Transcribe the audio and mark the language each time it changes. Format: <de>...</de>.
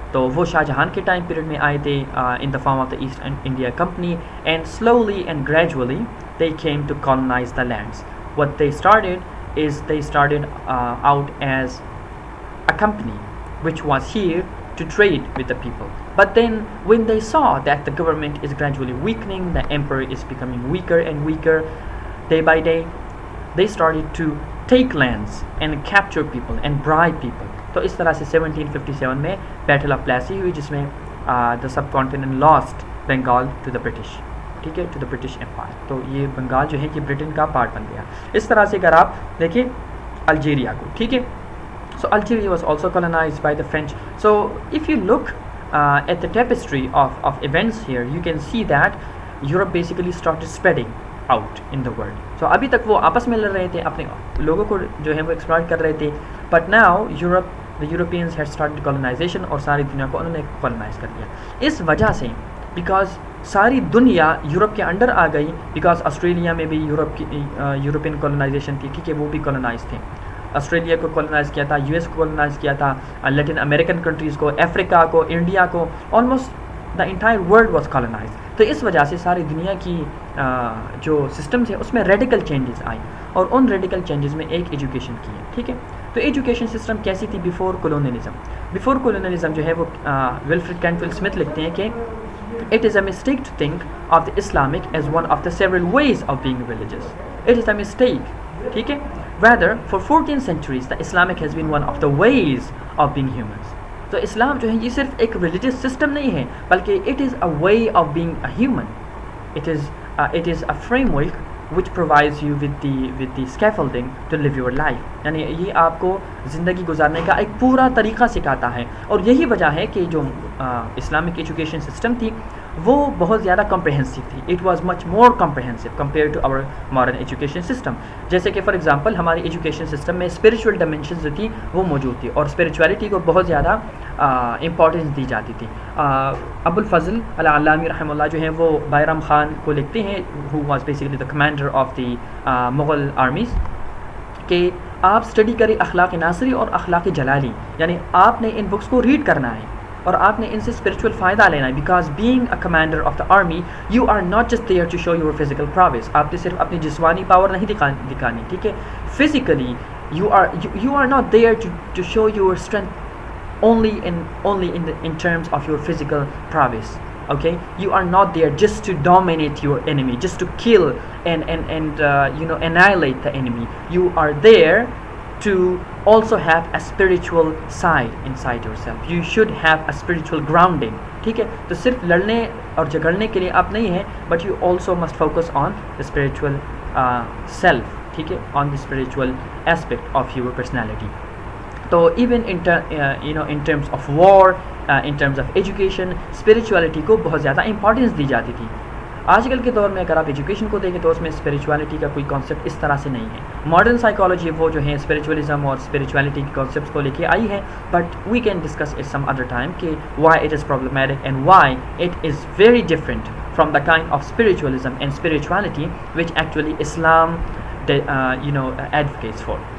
<ur>تو وہ شاہ جہان کے ٹائم پیریڈ میں آئے تھے</ur> <en>In the form of the East India Company, and slowly and gradually they came to colonise the lands. What they started as they started out as a company which was here to trade with the people. But then when they saw that the government is gradually weakening, the emperor is becoming weaker and weaker day by day, they started to take lands and capture people and bribe people.</en> <ur>تو اس طرح سے 1757 میں battle of Plassey ہوئی, جس میں</ur> <en>the subcontinent lost Bengal to the British,</en> <ur>ٹھیک ہے,</ur> <en>to the British Empire.</en> <ur>تو یہ بنگال جو ہے کہ برٹن کا پارٹ بن گیا. اس طرح سے اگر آپ دیکھیں الجیریا کو, ٹھیک ہے,</ur> <en>so Algeria was also colonized by the French. So if you look at the tapestry of events here, you can see that Europe basically started spreading out in the world.</en> <ur>So ابھی تک وہ آپس میں لڑ رہے تھے, اپنے لوگوں کو جو ہے وہ ایکسپلائٹ کر رہے تھے,</ur> <en>but now the Europeans had started colonization,</en> <ur>اور ساری دنیا کو انہوں نے colonize کر دیا. اس وجہ سے بیکاز ساری دنیا یورپ کے انڈر آ گئی, بیکاز آسٹریلیا میں بھی یورپین کولونائزیشن تھی, ٹھیک ہے, وہ بھی کولونائز تھے. آسٹریلیا کو کولونائز کیا تھا, یو ایس کو کولونائز کیا تھا, لیٹن امریکن کنٹریز کو, افریقہ کو, انڈیا کو, almost the entire world was کولونائز. تو اس وجہ سے ساری دنیا کی جو سسٹمز ہیں اس میں ریڈیکل چینجز آئیں, اور ان ریڈیکل چینجز میں ایک ایجوکیشن کی ہے, ٹھیک ہے. تو ایجوکیشن سسٹم کیسی تھی بیفور کولونیلزم؟ بیفور کولونیلزم جو ہے وہ ولفریڈ کینٹویل اسمتھ لکھتے ہیں کہ</ur> <en>it is a mistake to think of the Islamic as one of the several ways of being religious. It is a mistake, ٹھیک ہے. Rather, for 14 centuries, the Islamic has been one of the ways of being humans.</en> <ur>تو اسلام جو ہے یہ صرف ایک religious system نہیں ہے, بلکہ</ur> <en>it is a way of being a human. It is a framework which provides you with the scaffolding to live your life.</en> <ur>یعنی یہ آپ کو زندگی گزارنے کا ایک پورا طریقہ سکھاتا ہے, اور یہی وجہ ہے کہ جو اسلامک ایجوکیشن سسٹم تھی وہ بہت زیادہ کمپریہنسو تھی.</ur> <en>It was much more comprehensive compare to our modern education system.</en> <ur>جیسے کہ فار ایگزامپل ہماری ایجوکیشن سسٹم میں اسپریچول ڈائمینشنز جو تھی وہ موجود تھی, اور اسپریچولیٹی کو بہت زیادہ امپورٹنس دی جاتی تھی. ابو الفضل العلامی رحمہ اللہ جو ہیں وہ بائرام خان کو لکھتے ہیں,</ur> <en>who was basically the commander of the Mughal armies,</en> <ur>کہ آپ اسٹڈی کریں اخلاق ناصری اور اخلاق جلالی, یعنی آپ نے ان بکس کو ریڈ کرنا ہے اور آپ نے ان سے اسپریچول فائدہ لینا ہے.</ur> <en>Because being a commander of the army you are not just there to show your physical prowess.</en> <ur>آپ نے صرف اپنی جسمانی پاور نہیں دکھانی, ٹھیک ہے.</ur> <en>Physically you are not there to show your strength only in terms of your physical prowess. Okay, you are not there just to dominate your enemy, just to kill and annihilate the enemy. You are there to also have a spiritual side inside yourself. You should have a spiritual grounding. ٹھیک ہے,</en> <ur>تو صرف لڑنے اور جھگڑنے کے لیے آپ نہیں ہیں,</ur> <en>but you also must focus on the spiritual self, ٹھیک ہے, on the spiritual aspect of your personality. تو even in terms of war, in terms of education, spirituality</en> <ur>کو بہت زیادہ امپورٹنس دی جاتی تھی. آج کل کے دور میں اگر آپ ایجوکیشن کو دیکھیں تو اس میں اسپریچولیٹی کا کوئی کانسیپٹ اس طرح سے نہیں ہے. ماڈرن سائیکالوجی وہ جو ہے اسپریچولیزم اور اسپریچولیٹی کے کانسیپٹس کو لے کے آئی ہے,</ur> <en>But we can discuss it some other time کہ why it is problematic and why it is very different from the kind of spiritualism and spirituality which actually Islam advocates for.</en>